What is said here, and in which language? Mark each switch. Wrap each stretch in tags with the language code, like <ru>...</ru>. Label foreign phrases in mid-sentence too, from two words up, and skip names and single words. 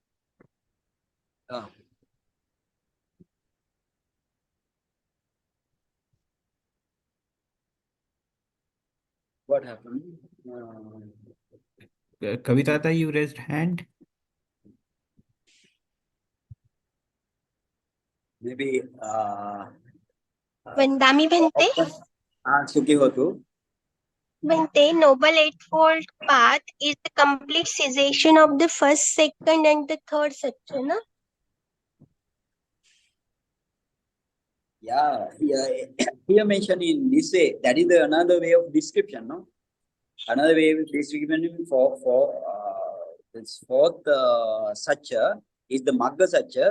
<en>What happened? Kavita Tai, you raised hand. Maybe</en> <pi>Vandami Bhante. Sukhi hotu. Bhante,</pi> <en>Noble Eightfold Path is the complete cessation of the first, second, and the third section. No? Yeah, here mentioned in this way, that is another way of description, no? Another way of description for this fourth satcha is the</en> <pi>Magga satcha.</pi>